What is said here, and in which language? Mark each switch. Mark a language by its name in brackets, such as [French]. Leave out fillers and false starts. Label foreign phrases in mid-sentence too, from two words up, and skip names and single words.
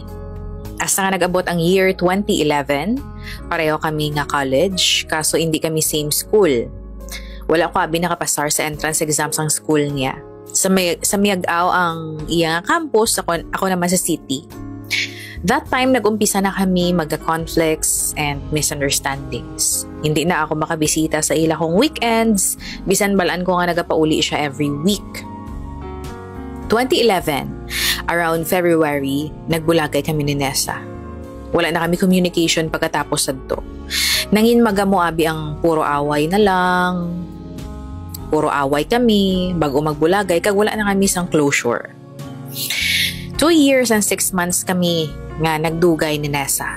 [Hiligaynon] Asa nga nag-abot ang year 2011, pareho kami nga college, kaso hindi kami [English] same school. [Hiligaynon] Wala ko abi nakapasar sa entrance exam sang school niya. Sa Miag-aw ang iya nga campus, ako naman sa city. [English] That time, [Hiligaynon] nag-umpisa na kami magka- [English] conflicts and misunderstandings. [Hiligaynon] Hindi na ako makabisita sa ila kong weekends, bisan balaan ko nga nagapauli siya [English] every week. [Hiligaynon] 2011, around February, nagbulagay kami ni Nessa. Wala na kami communication pagkatapos sadto. Nangin magamo abi ang puro away na lang. Puro away kami, bago magbulagay, kag wala na kami sang closure. [English] 2 years and 6 months [Hiligaynon] kami nga nagdugay ni Nessa.